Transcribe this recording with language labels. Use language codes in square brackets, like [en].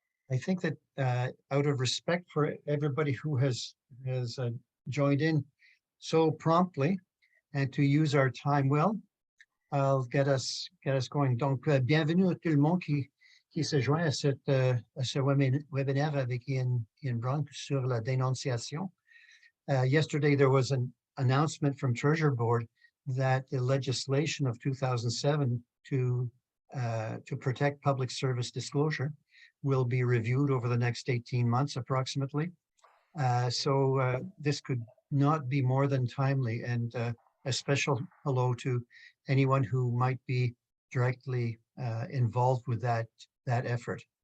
[en] I think that out of respect for everybody who has joined in so promptly and to use our time well, I'll get us going. [fr] Donc, bienvenue à tout le monde qui se joint à ce webinaire avec Ian Braun sur la dénonciation. [en] Yesterday, there was an announcement from Treasury Board that the legislation of 2007 to protect public service disclosure will be reviewed over the next 18 months approximately. So this could not be more than timely, and a special hello to anyone who might be directly involved with that effort.